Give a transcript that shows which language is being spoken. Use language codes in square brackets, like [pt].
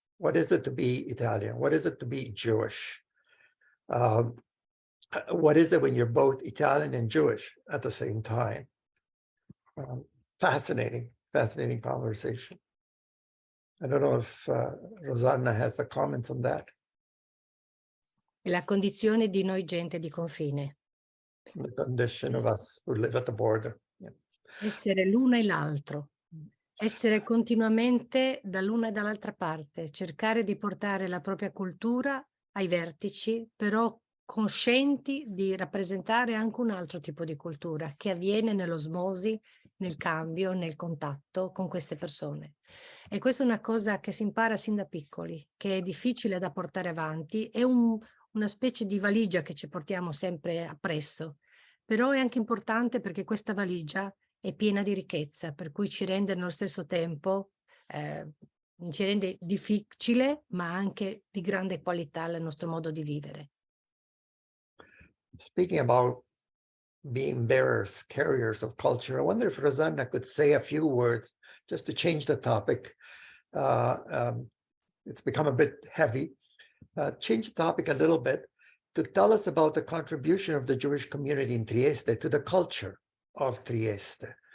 [en] What is it to be Italian? What is it to be Jewish? what is it when you're both Italian and Jewish at the same time? Fascinating conversation. I don't know if Rosanna has a comment on that. [it] La condizione di noi gente di confine. [en] The condition of us who live at the border. Yeah. [it] Essere l'uno e l'altro. Essere continuamente dall'una e dall'altra parte. Cercare di portare la propria cultura ai vertici, però conscienti di rappresentare anche un altro tipo di cultura che avviene nell'osmosi, nel cambio, nel contatto con queste persone. E questa è una cosa che si impara sin da piccoli, che è difficile da portare avanti, è una specie di valigia che ci portiamo sempre appresso, però è anche importante perché questa valigia è piena di ricchezza, per cui ci rende nello stesso tempo, ci rende difficile, ma anche di grande qualità il nostro modo di vivere. [en] Speaking about being bearers, carriers of culture, I wonder if Rosanna could say a few words just to change the topic. It's become a bit heavy. Change the topic a little bit to tell us about the contribution of the Jewish community in Trieste to the culture of Trieste.